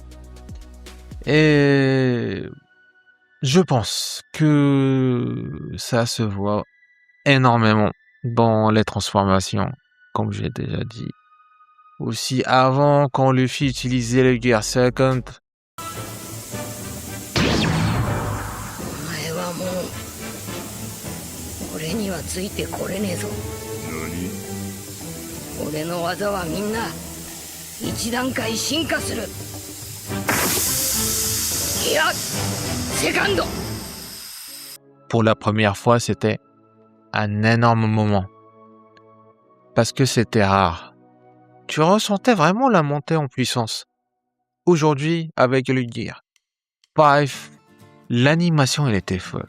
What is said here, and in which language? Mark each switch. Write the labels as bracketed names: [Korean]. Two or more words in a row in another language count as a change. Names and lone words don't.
[French] Et je pense que ça se voit énormément dans les transformations, comme j'ai déjà dit. Aussi avant, quand Luffy utilisait le Gear Second, [Japanese] お前はもう俺にはついてこれねえぞ。俺の技はみんな一段階進化する。いや、セカンド。 [French] pour la première fois, c'était un énorme moment. Parce que c'était rare. Tu ressentais vraiment la montée en puissance. Aujourd'hui, avec le Gear 5, l'animation, elle était folle.